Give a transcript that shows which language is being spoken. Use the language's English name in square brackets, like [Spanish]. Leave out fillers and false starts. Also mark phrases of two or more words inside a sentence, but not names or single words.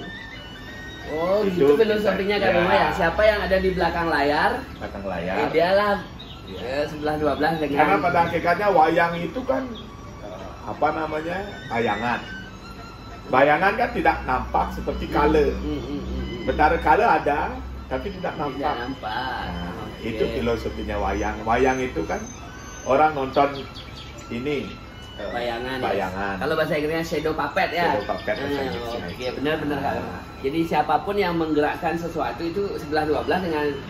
[Indonesian] Oh, gitu filosofinya Kak Bemo ya. Siapa yang ada di belakang layar? Belakang layar. Dialah 11-12 dengan. Karena pada hakikatnya wayang itu kan apa namanya? Bayangan. Bayangan kan tidak nampak seperti kala. Betara kala ada, tapi tidak nampak. Tidak nampak. Nah, itu filosofinya wayang. Wayang itu kan orang nonton ini bayangan. Kalau bahasa Inggrisnya [English] shadow puppet [Indonesian] ya. [English] Shadow puppet [Indonesian] bahasa Inggrisnya. Oke, benar-benar Kak. Jadi siapapun yang menggerakkan sesuatu itu 11-12 dengan